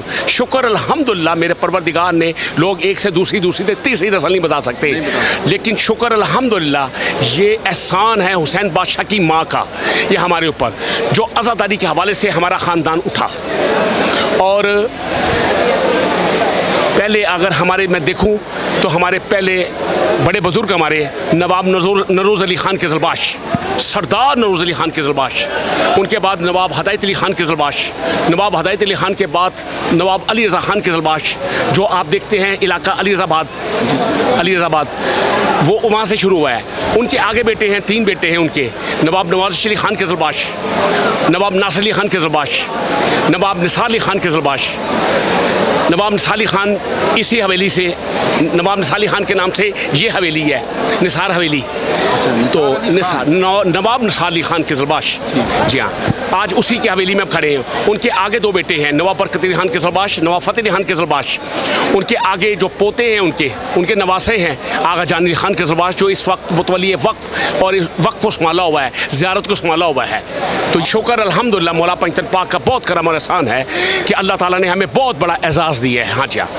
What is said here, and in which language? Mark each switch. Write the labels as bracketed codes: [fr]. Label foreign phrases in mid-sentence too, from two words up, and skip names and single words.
[ur] شکر الحمدللہ میرے پروردگار نے، لوگ ایک سے دوسری سے تیسری نسل نہیں بتا سکتے، لیکن شکر الحمدللہ یہ احسان ہے حسین بادشاہ کی ماں کا یہ ہمارے اوپر، جو عزاداری کے حوالے سے ہمارا خاندان اٹھا. اور پہلے اگر میں دیکھوں تو ہمارے پہلے بڑے بزرگ ہمارے نواب نروز علی خان قزلباش، سردار نروز علی خان قزلباش, सरदार नरोज़ अली ख़ान क़िज़लबाश, ان کے بعد نواب ہدایت علی خان قزلباش، نواب ہدایت علی خان کے بعد نواب علی رضا خان قزلباش، جو آپ دیکھتے ہیں علاقہ علی رضاآباد، وہ وہاں سے شروع ہوا ہے. ان کے آگے بیٹے ہیں، 3 بیٹے ہیں ان کے, نواب نواز علی خان قزلباش، نواب ناصر علی خان قزلباش، نواب نثار علی خان قزلباش. نواب نثار علی خان اسی حویلی سے، نواب نثار علی خان کے نام سے یہ حویلی ہے نثار حویلی. تو نواب نثار علی خان قزلباش، جی ہاں، آج اسی کی حویلی میں کھڑے ہیں. ان کے آگے 2 بیٹے ہیں, نواب برکت علی خان قزلباش، نواب فتح علی خان قزلباش. ان کے آگے جو پوتے ہیں ان کے نواسے ہیں آغا جان علی خان قزلباش، جو اس وقت متولی وقف اور اس وقف کو سنبھالا ہوا ہے، زیارت کو سنبھالا ہوا ہے. تو شکر الحمدللہ مولا پنجتن پاک کا بہت کرم اور احسان ہے کہ اللہ تعالیٰ نے ہمیں بہت بڑا اعزاز دیا ہے. ہاں جی ہاں.